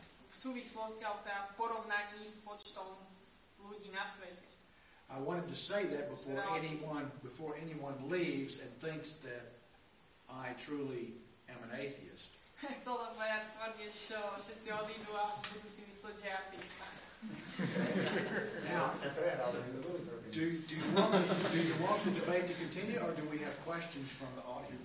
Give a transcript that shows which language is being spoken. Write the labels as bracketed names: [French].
[Slovak] V súvislosti, alebo teda v porovnaní s počtom ľudí na svete. [English] I wanted to say that before anyone leaves and thinks that I truly am an atheist. [Slovak] Chcel len povedať skôr, než všetci odídu a budú si mysleť, že je ateista. [English] Now, do you want the debate to continue, or do we have questions from the audience?